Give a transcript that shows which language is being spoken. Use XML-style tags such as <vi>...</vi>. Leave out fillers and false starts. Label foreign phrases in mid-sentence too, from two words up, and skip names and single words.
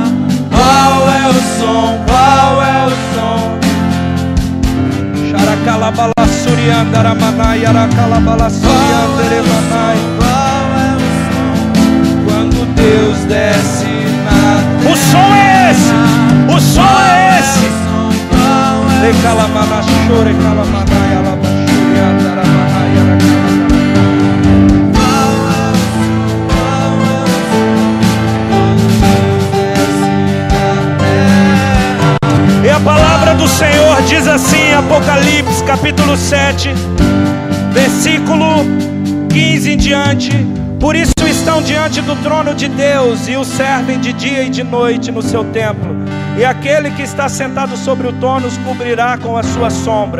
<pt>Qual é o som? Qual é o som? Xaracalabalassuriandaramanai, aracalabalassurianderemanai. Qual é o som? Quando Deus desce na terra. O som é esse! O som é esse! Recalamanachore, calamanai, alabachuriandaramanai, aracalabalassurianderemanai. E a palavra do Senhor diz assim, Apocalipse capítulo 7, versículo 15 em diante: por isso estão diante do trono de Deus e o servem de dia e de noite no seu templo, e aquele que está sentado sobre o trono os cobrirá com a sua sombra.</pt>